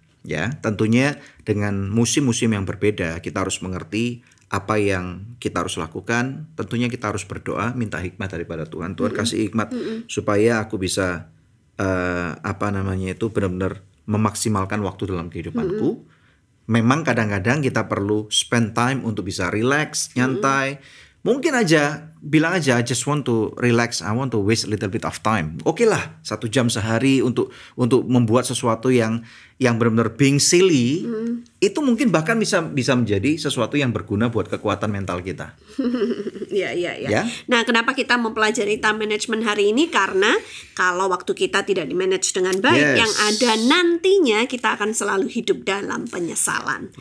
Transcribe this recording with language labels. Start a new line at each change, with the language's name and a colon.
Indonesian: Ya, tentunya dengan musim-musim yang berbeda kita harus mengerti apa yang kita harus lakukan. Tentunya kita harus berdoa, minta hikmat daripada Tuhan. Tuhan kasih hikmat supaya aku bisa benar-benar memaksimalkan waktu dalam kehidupanku. Memang kadang-kadang kita perlu
English: spend time
Indonesian: untuk bisa relax, nyantai. Mungkin aja bilang aja
English: I just want to relax, I want to waste a little bit of time.
Indonesian: Oke lah, 1 jam sehari untuk membuat sesuatu yang benar-benar
English: being silly.
Indonesian: Itu mungkin bahkan bisa menjadi sesuatu yang berguna buat kekuatan mental kita. Iya. Nah, kenapa kita mempelajari time management hari ini? Karena kalau waktu kita tidak di-manage dengan baik, yang ada nantinya kita akan selalu hidup dalam penyesalan.